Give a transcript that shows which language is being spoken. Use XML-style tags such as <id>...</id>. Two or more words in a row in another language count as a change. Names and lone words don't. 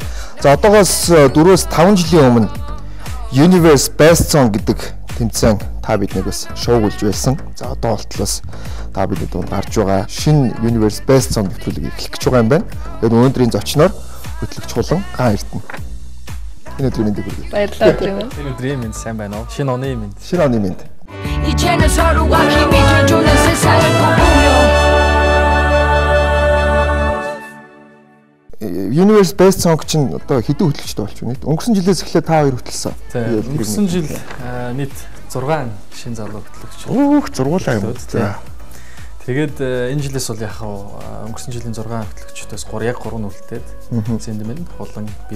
<mn>За одоогоос 4-5 жилийн өмнө Universe Best Song гэдэг тэмцээн та биднийг бас шоугуулж байсан. За одоо болтлоос та бидний дунд гарч байгаа шинэ Universe Best Song нэвтрүүлэг эхлэх гэж байгаа юм байна. Тэгээд өнөөдрийн зочноор хөтлөгч хулан Гаан Эрдэнэ. Энэ өдрийн мэндийг хүргэе. Баярлалаа өдрийн. Энэ өдрийн мэнд сайн байна уу? Шинэ оны мэнд. Шинэ оны мэнд.</mn> <ko>이제는 서로가 힘이 돼주는 세상을 꿈꾸며</ko> <mn>Universe Best Song чинь одоо хэдэн хөтлөгчтэй болж байна? Өнгөрсөн жилээс эхлээд та хоёр хөтлсөн. Өнгөрсөн жил нийт 6 шинэ залуу хөтлөгч. Өөх зургуулаа юм. За. Тэгээд энэ жилээс бол яг өнгөрсөн жилийн 6 хөтлөгчдөөс яг 3 нь үлдээд Зэндмэн, Хулан, би.</mn>